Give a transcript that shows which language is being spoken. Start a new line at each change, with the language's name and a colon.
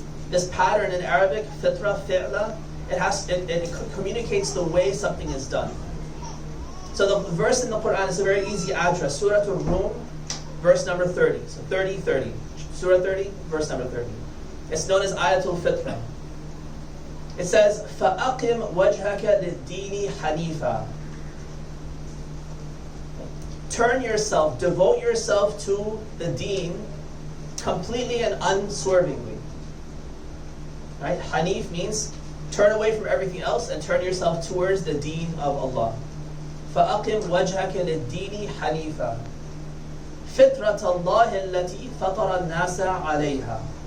English: This pattern in Arabic, fitrah, fi'la, it communicates the way something is done. So the verse in the Quran is a very easy address. Surah Al-Rum, verse number 30. So 30. Surah 30, verse number 30. It's known as Ayatul Fitrah. It says,
Arabic: فَأَقِمْ وَجْهَكَ لِلدِّينِ حَنِيفًا.
English: Turn yourself, devote yourself to the deen completely and unswervingly. Right? Hanif means turn away from everything else and turn yourself towards the deen of Allah.
Arabic: فَأَقِمْ وَجْهَكَ لِلدِّينِ حَنِيفًا فِطْرَةَ اللَّهِ الَّتِي فَطَرَ النَّاسَ عَلَيْهَا.